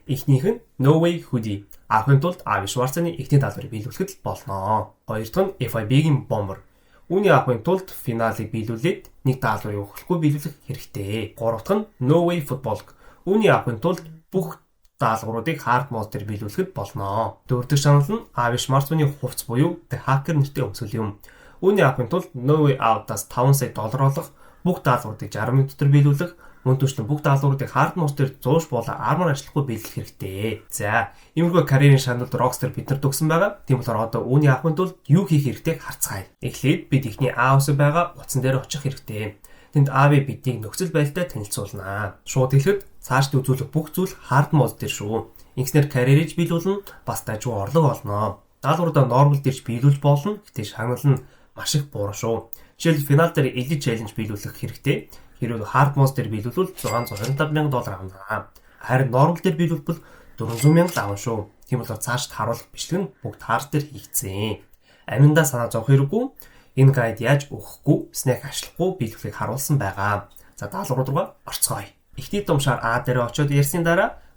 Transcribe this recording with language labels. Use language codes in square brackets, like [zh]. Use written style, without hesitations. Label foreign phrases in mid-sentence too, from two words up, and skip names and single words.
[mn] Эхнийх нь No Way Hoodie. Авахын тулд Avish Marksman-ы эхний даалгаврыг биелүүлэхэд болно. Хоёр дахь нь FIB-ийн Bomber. Үүний авахын тулд финалыг биелүүлээд нэг даалгаврыг өгөхгүй биелүүлэх хэрэгтэй. Гурав дахь нь No Way Football. Үүний авахын тулд бүх даалгавруудыг [en] hard mode [mn] дээр биелүүлэхэд болно. Дөрөв дэх шагнал нь Avish Marksman-ы хувцс буюу The Hacker нэртэй өмсгөл юм. Үүний авахын тулд No Way Out-аас $5 сая олох, бүх даалгавруудыг 60 минут дотор биелүүлэх, мөн түвшлэн бүх даалгавруудыг [en] hard mode [mn] дээр 100 болоо армор ажиллахгүй биелэх хэрэгтэй. За, иймэрхүү карьерийн шагналд Rockstar биднэрт өгсөн байгаа. Тийм болохоор одоо үүний авахын тулд юу хийх хэрэгтэйг харцгаая. Эхлээд бид ихний A-ус байгаа утсан дээр очих хэрэгтэй. Тэнд AV биднийг нөхцөл байдалтай танилцуулнаа. Шууд хэлэхэд цаашд үзүүлэх бүх зүйл [en] hard mode [mn] дээр шүү. Ингэснээр карьерийг биелүүлнэ, бас дажгүй орлого олно. Даалгавруудаа normal дээрч биелүүлж болно. Гэтэ шагнал нь маш их буруу шүү. Жишээлбэл финал дээр Elite Challenge биелүүлэх хэрэгтэй. Хэрвээ [en] hard mode [mn] дээр биелүүлвэл $625,000 авна. Харин normal дээр биелүүлбэл $400,000 авна шүү. Тийм болохоор цаашд харуулах бичлэг нь бүгд hard дээр хийгдсэн. Аминдаа санаа зовох хэрэггүй. Энэ гайд яаж өгөхгүй, snack ашлахгүй биелүүлэхийг харуулсан байгаа. За даалгаврууд руу орцгоё. Эхний тумшаар А дээр очиод ярьсны дараа